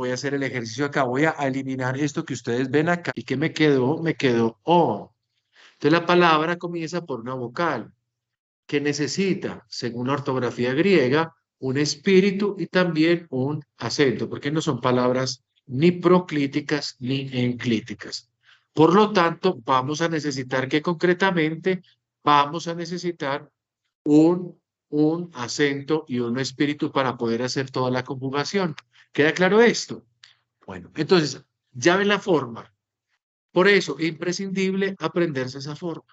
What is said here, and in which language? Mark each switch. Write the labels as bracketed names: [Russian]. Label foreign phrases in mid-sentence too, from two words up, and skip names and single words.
[Spanish] Voy a hacer el ejercicio acá, voy a eliminar esto que ustedes ven acá. ¿Y qué me quedó? Me quedó o. Entonces la palabra comienza por una vocal que necesita, según la ortografía griega, un espíritu y también un acento, porque no son palabras ni proclíticas ni enclíticas. Por lo tanto, vamos a necesitar que concretamente vamos a necesitar un acento y un espíritu para poder hacer toda la conjugación. ¿Queda claro esto? Bueno, entonces, ya ven la forma. Por eso, es imprescindible aprenderse esa forma.